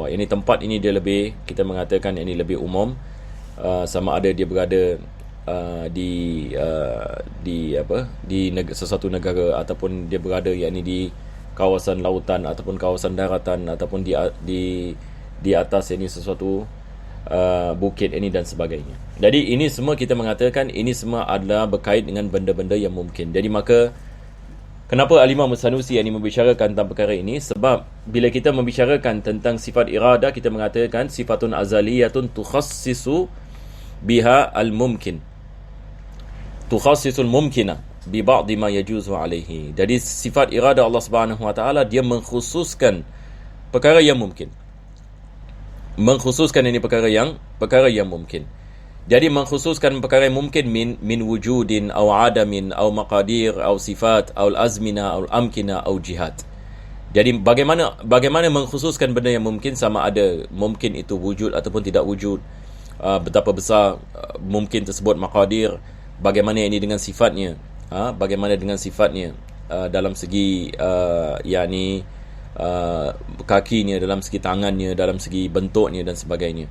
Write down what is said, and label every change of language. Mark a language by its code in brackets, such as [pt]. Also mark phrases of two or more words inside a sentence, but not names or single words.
[ms] Ini tempat ini dia lebih, kita mengatakan yakni lebih umum, sama ada dia berada di sesuatu negara ataupun dia berada yakni di kawasan lautan ataupun kawasan daratan ataupun di atas yakni sesuatu bukit ini dan sebagainya. Jadi ini semua kita mengatakan ini semua adalah berkait dengan benda-benda yang mungkin. Jadi maka kenapa Al-Imam Sanusi yang membicarakan tentang perkara ini? Sebab bila kita membicarakan tentang sifat iradah, kita mengatakan [ar] صفةٌ أزليةٌ تخصِّصُ بها الممكن. تخصص الممكن ببعض ما يجوز عليه. [ms] Jadi sifat iradah [ar] الله سبحانه وتعالى [ms] dia mengkhususkan perkara yang mungkin. Mengkhususkan ini perkara yang mungkin. Jadi mengkhususkan perkara yang mungkin [ar] من وجود أو عدم أو مقادير أو صفات أو أزمنة أو أمكنة أو جهات. [ms] Jadi bagaimana mengkhususkan benda yang mungkin, sama ada mungkin itu wujud ataupun tidak wujud, betapa besar mungkin tersebut maqadir, bagaimana ini dengan sifatnya, bagaimana dengan sifatnya dalam segi yakni kakinya, dalam segi tangannya, dalam segi bentuknya dan sebagainya.